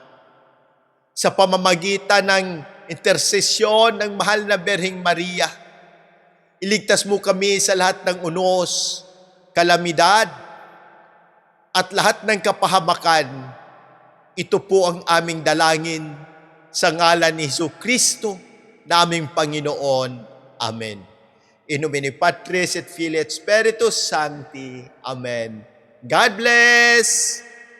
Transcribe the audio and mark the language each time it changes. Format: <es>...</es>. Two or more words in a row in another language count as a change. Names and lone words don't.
<tl>Sa pamamagitan ng intersesyon ng mahal na Berheng Maria, iligtas mo kami sa lahat ng unos, kalamidad, at lahat ng kapahamakan. Ito po ang aming dalangin sa ngalan ni Jesucristo, na aming Panginoon. Amen.</tl> <la>In nomine Patris et Filii et Spiritus Sancti.</la> <en>Amen. God bless!</en>